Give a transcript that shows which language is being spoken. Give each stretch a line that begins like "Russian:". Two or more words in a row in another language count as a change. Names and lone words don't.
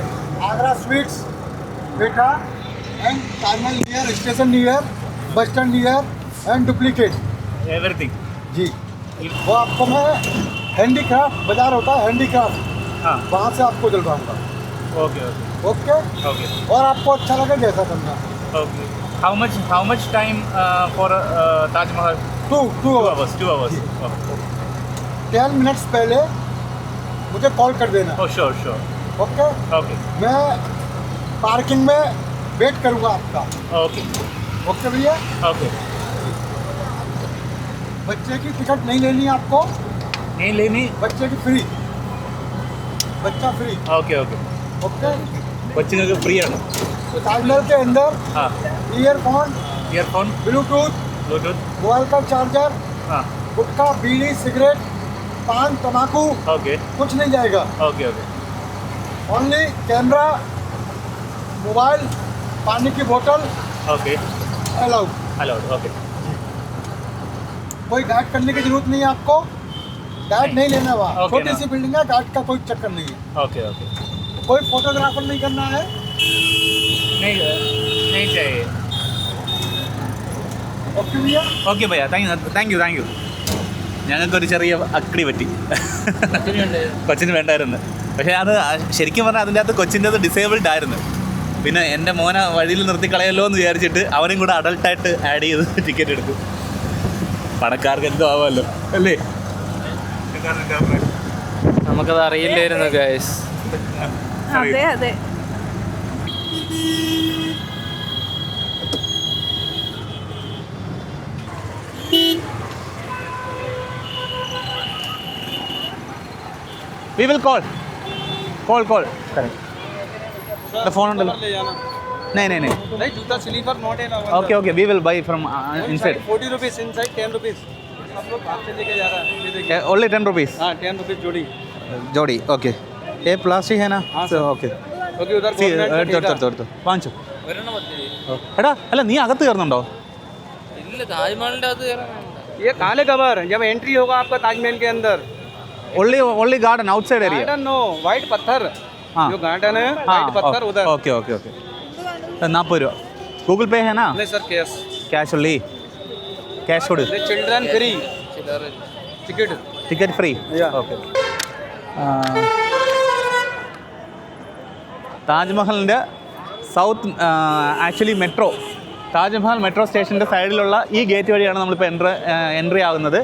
English: Agra Sweets Petha and Taj Mahal near, station near, bus stand near and duplicate एवरीथिंग.
Hindi: जी। वो आपको मैं हैंडीक्राफ्ट बाजार होता है, हैंडीक्राफ्ट, हाँ, वहाँ से आपको दिलवाऊंगा। ओके ओके ओके ओके और आपको अच्छा लगे जैसा करना। ओके.
English: How much time for Taj Mahal? 2 hours. 2 hours.
Hindi: जी.
English: Okay.
Hindi: 10 मिनट्स पहले मुझे कॉल कर देना।
English: Oh, sure.
Hindi: ओके
Malayalam: ഓക്കെ
Hindi: मैं पार्किंग में वेट करूँगा आपका
Malayalam: ഓക്കെ
Hindi: ओके भैया
Malayalam: ഓക്കെ
Hindi: बच्चे की टिकट नहीं लेनी है आपको नहीं लेनी बच्चे की फ्री बच्चा फ्री
Malayalam: ഓക്കെ ഓക്കെ
Hindi: ओके
Malayalam: കൊച്ചുങ്ങൾക്ക് ഫ്രീ ആണ്
Hindi: टर्मिनल के अंदर
Malayalam: ആ
Hindi: ईयरफोन
Malayalam: ഇയർഫോൺ
Hindi: ब्लूटूथ
Malayalam: ബ്ലൂടൂത്ത്
Hindi: मोबाइल का चार्जर
Malayalam: ആ
Hindi: गुटखा बीड़ी सिगरेट पान तम्बाकू
Malayalam: ഓക്കെ
Hindi: कुछ नहीं जाएगा
Malayalam: ഓക്കെ ഓക്കെ
English: only camera mobile
Hindi: पानी की बोतल
Malayalam: ഓക്കെ
Hindi: अलाउड
Malayalam: അലൗഡ് ഓക്കെ
Hindi: कोई गाइड करने की जरूरत नहीं है आपको गाइड नहीं लेना हुआ
English: Okay,
Hindi: छोटी ना। सी बिल्डिंग है गाइड का कोई चक्कर नहीं है ഓക്കെ ഓക്കെ कोई फोटोग्राफर नहीं करना है नहीं नहीं चाहिए ओके भैया
Malayalam: ഓക്കെ ഭയ്യ
English: thank you
Malayalam: ഞങ്ങൾക്കൊരു ചെറിയ അക്കടി പറ്റി കൊച്ചിന് വേണ്ടായിരുന്നു പക്ഷേ അത് ശരിക്കും പറഞ്ഞാൽ അതിൻ്റെ അകത്ത് കൊച്ചിൻ്റെ അത് ഡിസേബിൾഡ് ആയിരുന്നു പിന്നെ എൻ്റെ മോനെ വഴിയിൽ നിർത്തിക്കളയല്ലോ എന്ന് വിചാരിച്ചിട്ട് അവനും കൂടെ അഡൾട്ടായിട്ട് ആഡ് ചെയ്ത് ടിക്കറ്റ് എടുത്തു പണക്കാർക്ക് എന്തോ ആവാമല്ലോ അല്ലേ നമുക്കത് അറിയില്ലായിരുന്നു ഗൈസ്. അതെ അതെ
English: we will call the phone ഉണ്ടല്ലോ नहीं
Hindi: नहीं जूता स्लीपर नॉट है ना
English: okay okay we will buy from inside
Hindi: 40
English: rupees inside
Hindi: 10 रुपीस सब लोग बाहर से लेके जा रहा है ये देखिए
English: only 10 rupees
Hindi: हाँ 10 रुपीस जोड़ी जोड़ी ओके ये प्लास्टिक है ना हाँ, सर। ओके क्योंकि उधर गवर्नमेंट का ठेका।
Malayalam: എടുത്തു വാങ്ങിച്ചു ഒരെണ്ണം മതി. എടാ അല്ല നീ അകത്ത് കയറുന്നുണ്ടോ ഇല്ല, താജ്മഹലിന്റെ അത് കയറാൻ വേണ്ട.
Hindi: ये काले कवर जब एंट्री होगा आपका ताजमहल के अंदर
English: only garden outside area garden no white
Hindi: पत्थर हाँ। जो गार्डन है व्हाइट पत्थर उधर
English: okay okay okay
Malayalam: 40 രൂപ ഗൂഗിൾ പേ
Hindi: है ना नहीं सर कैश
English: cash only cash കൊടു children free
Malayalam: ചില്ലറ
Hindi: टिकट
Malayalam: ടിക്കറ്റ് ഫ്രീ
English: Yeah.
Malayalam: ഓക്കെ താജ്മഹലിൻ്റെ സൗത്ത് ആക്ച്വലി മെട്രോ താജ്മഹൽ മെട്രോ സ്റ്റേഷൻ്റെ സൈഡിലുള്ള ഈ ഗേറ്റ് വഴിയാണ് നമ്മളിപ്പോൾ എൻട്രി ആകുന്നത്.